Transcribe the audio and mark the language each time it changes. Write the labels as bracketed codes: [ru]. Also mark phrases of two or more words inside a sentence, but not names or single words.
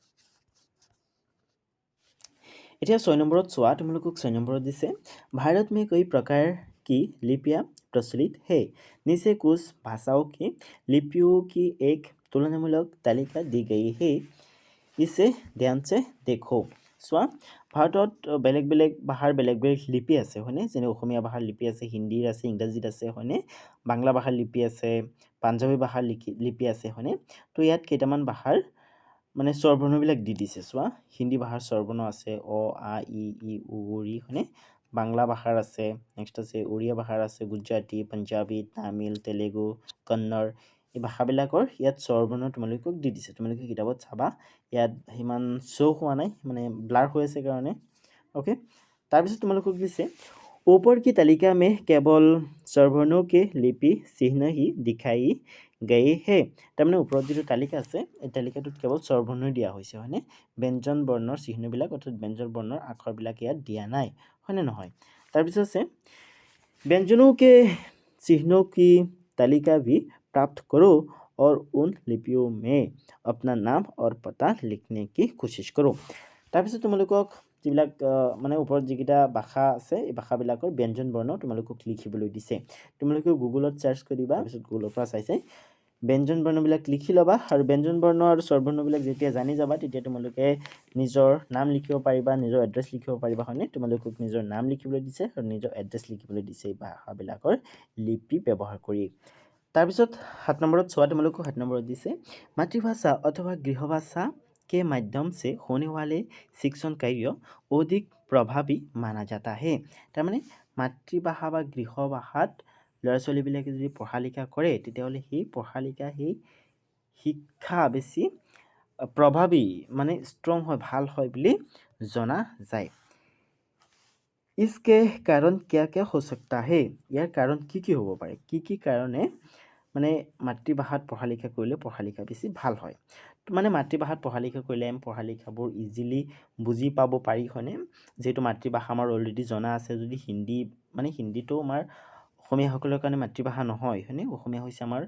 [as] এতিয়া 6 নম্বৰত চোৱা তোমালোকক 6 নম্বৰত দিছে [hi] भारत में कई प्रकार की लिपियां प्रचलित है नीचे कुछ भाषाओं की लिपियों की एक तुलनामूलक तालिका दी गई है इसे ध्यान से देखो [as] চোৱা ভাৰতত বেলেগ বেলেগ ভাষাৰ বেলেগ বেলেগ লিপি আছে হয়নে যেনে অসমীয়া ভাষাৰ লিপি আছে হিন্দীৰ আছে ইংৰাজীত আছে হয়নে বাংলা ভাষাৰ লিপি আছে পাঞ্জাবী ভাষাৰ লিপি আছে হয়নে তো ইয়াত কেইটামান ভাষাৰ মানে স্বৰবৰ্ণবিলাক দি দিছে চোৱা হিন্দী ভাষাৰ স্বৰবৰ্ণ আছে অ আ ই উ ৰি হয়নে বাংলা ভাষাৰ আছে নেক্সট আছে উড়িয়া ভাষাৰ আছে গুজৰাটী পাঞ্জাবী তামিল তেলেগু কন্নড় এই ভাষাবিলাকৰ ইয়াত স্বৰবৰ্ণ তোমালোকক দি দিছে তোমালোকে কিতাপত চাবা ইয়াত সিমান শ্ব' হোৱা নাই মানে ব্লাৰ হৈ আছে কাৰণে ओके তাৰপিছত তোমালোকক দিছে [hi] ऊपर की तालिका में केवल स्वरवर्णों के लिपि चिन्ह ही दिखाई गए है [as] তাৰমানে ওপৰত যিটো তালিকা আছে এই তালিকাটোত কেৱল স্বৰবৰ্ণ দিয়া হৈছে হয়নে ব্যঞ্জন বৰ্ণৰ চিহ্নবিলাক অৰ্থাৎ ব্যঞ্জন বৰ্ণৰ আখৰবিলাক ইয়াত দিয়া নাই হয়নে নহয় তাৰপিছত আছে [hi] व्यंजनों के चिन्हों की तालिका भी प्राप्त करो और उन लिपियों में अपना नाम और पता लिखने की कोशिश करो [as] তাৰপিছত তোমালোকক যিবিলাক মানে ওপৰত যিকেইটা ভাষা আছে এই ভাষাবিলাকৰ ব্যঞ্জন বৰ্ণ তোমালোকক লিখিবলৈ দিছে তোমালোকে গুগলত সাৰ্চ কৰিবা তাৰপিছত গুগলৰ পৰা চাই ব্যঞ্জন বৰ্ণবিলাক লিখি ল'বা আৰু ব্যঞ্জন বৰ্ণ আৰু স্বৰবৰ্ণবিলাক যেতিয়া জানি যাবা তেতিয়া তোমালোকে নিজৰ নাম লিখিব পাৰিবা নিজৰ এড্ৰেছ লিখিব পাৰিবা হয়নে তোমালোকক নিজৰ নাম লিখিবলৈ দিছে আৰু নিজৰ এড্ৰেছ লিখিবলৈ দিছে এই ভাষাবিলাকৰ লিপি ব্যৱহাৰ কৰি তাৰপিছত 7 নম্বৰত চোৱা তোমালোকক 7 নম্বৰত দিছে [hi] মাতৃভাষা অথবা গৃহভাষা के माध्यम से होने वाले शिक्षण कार्य अधिक प्रभावी माना जाता है [as] তাৰমানে মাতৃভাষা বা গৃহভাষাত ল'ৰা ছোৱালীবিলাকে যদি পঢ়া লিখা কৰে তেতিয়াহ'লে সেই পঢ়া লিখা সেই শিক্ষা বেছি প্ৰভাৱী মানে ষ্ট্ৰং হয় ভাল হয় বুলি জনা যায় [hi] इसके कारण क्या क्या हो सकता है [as] ইয়াৰ কাৰণ কি হ'ব পাৰে কি কাৰণে মানে মাতৃভাষাত পঢ়া লিখা কৰিলে পঢ়া লিখা বেছি ভাল হয় মানে মাতৃভাষাত পঢ়া লিখা কৰিলে আমি পঢ়া লিখাবোৰ ইজিলি বুজি পাব পাৰি হয়নে যেহেতু মাতৃভাষা আমাৰ অলৰেডি জনা আছে যদি হিন্দী মানে হিন্দীটো আমাৰ অসমীয়াসকলৰ কাৰণে মাতৃভাষা নহয় হয়নে অসমীয়া হৈছে আমাৰ